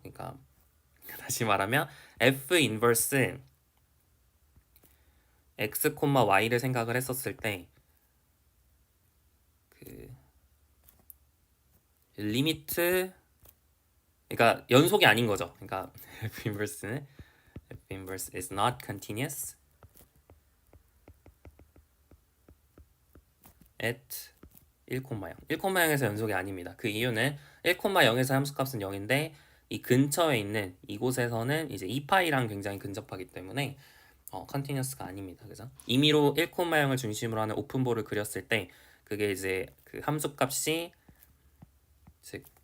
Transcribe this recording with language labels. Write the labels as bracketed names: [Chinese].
[Korean] 그러니까 다시 말하면 f 인버스 x, y를 생각을 했었을 때 그 리미트 그러니까 연속이 아닌 거죠. [English] 그러니까 f inverse is not continuous at 1,0. [Korean] 1,0에서 연속이 아닙니다. 그 이유는 1,0에서 함수값은 0인데 이 근처에 있는 이곳에서는 이제 2파이랑 굉장히 근접하기 때문에 컨티뉴어스가 아닙니다. 그죠? 임의로 1,0을 중심으로 하는 오픈볼을 그렸을 때 그게 이제 그 함수값이 즉